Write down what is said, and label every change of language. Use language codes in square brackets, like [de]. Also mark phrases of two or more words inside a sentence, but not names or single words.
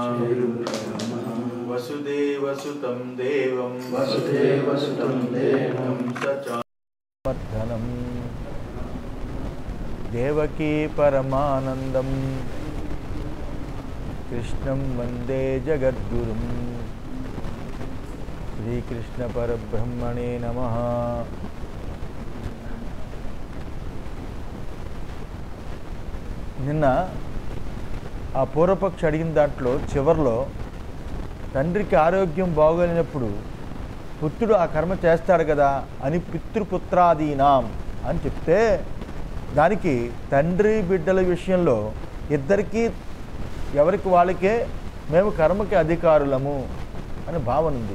[sa] वसुदेवसुतं देवं सचामर्दनं देवकी परमानन्दं कृष्णं वन्दे जगद्गुरुं श्रीकृष्णपरब्रह्मणे नमः। [te] నిన్న ఆ పూర్వపక్షి అడిగిన దాంట్లో చివర్లో తండ్రికి ఆరోగ్యం బాగోలేనప్పుడు పుత్రుడు ఆ కర్మ చేస్తాడు కదా అని పితృపుత్రాదీనాం అని చెప్తే దానికి తండ్రి బిడ్డల విషయంలో ఇద్దరికీ ఎవరికి వాళ్ళకే మేము కర్మకి అధికారులము అని భావన ఉంది.